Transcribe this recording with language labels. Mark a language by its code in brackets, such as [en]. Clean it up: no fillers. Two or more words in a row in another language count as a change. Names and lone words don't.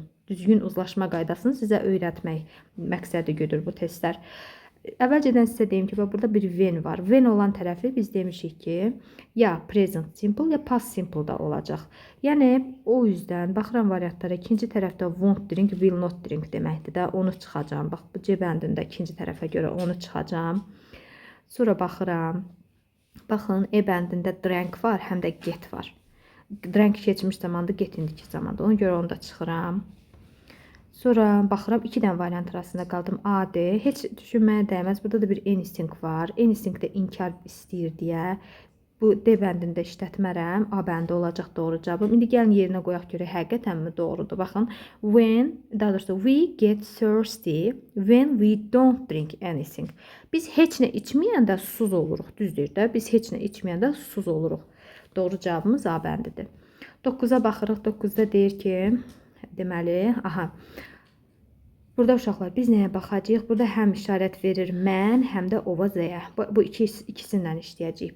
[az] Düzgün uzlaşma qaydasını sizə öyrətmək məqsədi güdür bu testlər. Əvvəlcədən sizə deyim ki, burada bir when var. When olan tərəfi biz demişik ki, ya present simple, ya past simple da olacaq. Yəni, o yüzdən baxıram variantlara, ikinci tərəfdə [en] won't drink, will not drink [az] deməkdir də, onu çıxacam. Bax, bu C bəndində ikinci tərəfə görə onu çıxacam. Sonra baxıram. Baxın, E bəndində drank var, həm də get var. Drank keçmiş zamanda, get indiki zamanda. Ona görə onu da çıxıram. Sonra baxıram, 2 dənə variant arasında qaldım. A, D. Heç düşünməyə dəyməz. Burada da bir instinct var. Instinct də inkar istəyir deyə Bu D bəndində işlətmərəm. A bəndi olacaq doğru cavabım. İndi gəlin yerinə qoyaq görək həqiqətənmi doğrudur. Baxın, daha doğrusu [en] we get thirsty when we don't drink anything. [az] Biz heç nə içməyəndə susuz oluruq, düzdür də? Biz heç nə içməyəndə susuz oluruq. Doğru cavabımız A bəndidir. 9-a baxırıq. 9-da deyir ki, deməli, burada uşaqlar biz nəyə baxacağıq? Burada həm işarət verir mən, həm də ova z-yə. Bu ikisindən işləyəcəyik.